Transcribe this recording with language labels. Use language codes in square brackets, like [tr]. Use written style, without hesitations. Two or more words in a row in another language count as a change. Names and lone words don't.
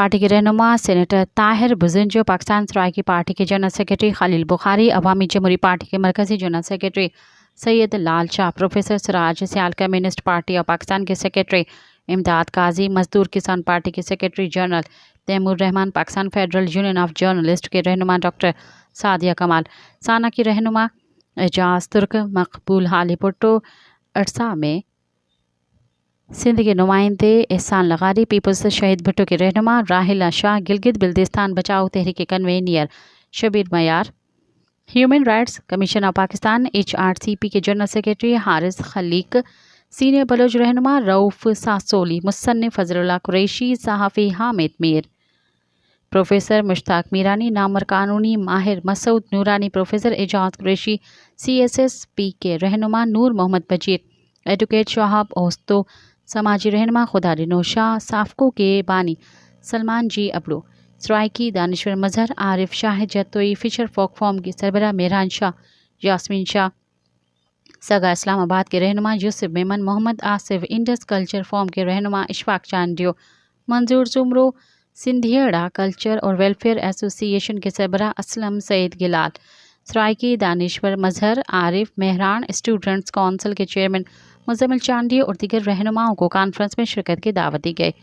[ur] کے رہنما سینیٹر طاہر بزنجو، پاکستان سرائیکی پارٹی کے [en] general secretary [ur] خلیل بخاری، عوامی جمہوری پارٹی کے مرکزی [en] general secretary [ur] سید لال شاہ، پروفیسر سراج سیال، کمیونسٹ پارٹی اور پاکستان کے سیکرٹری امداد قاضی، مزدور کسان پارٹی کے [en] secretary general [ur] تیمور رحمان، پاکستان فیڈرل یونین آف جرنلسٹ کے رہنما ڈاکٹر سعدیہ کمال، ثنا کی رہنما اعجاز ترک، مقبول حالی بھٹو، عرسا میں سندھ کے نمائندے احسان لغاری، پیپلز شہید بھٹو کے رہنما راحیلہ شاہ، گلگت بلتستان بچاؤ تحریک کے کنوینر شبیر میار، ہیومن رائٹس کمیشن آف پاکستان HRCP کے [en] general secretary [ur] حارث خلیق، سینئر بلوچ رہنما رؤف ساسولی، مصنف فضل اللہ قریشی، صحافی حامد میر، پروفیسر مشتاق میرانی، نامور قانونی ماہر مسعود نورانی، پروفیسر اعجاز قریشی، CSSP کے رہنما نور محمد بزیر, ایڈووکیٹ شہاب استو، سماجی رہنما خداری نوشہ، سافکو کے بانی سلمان جی ابڑو، سرائیکی دانشور مظہر، عارف شاہ جتوئی, فشر فوک فورم کی سربراہ مہران شاہ، یاسمین شاہ، سگا اسلام آباد کے رہنما یوسف میمن، محمد آصف، انڈس کلچر فورم کے رہنما اشفاق چانڈیو، منظور جمرو، سندھیاڑا کلچر اور ویلفیئر ایسوسی ایشن کے سربراہ اسلم سعید گلال، سرائیکی دانشور مظہر، عارف مہران، اسٹوڈنٹس کونسل کے چیئرمین مزمل چانڈی اور دیگر رہنماؤں کو کانفرنس میں شرکت کی دعوت دی گئی.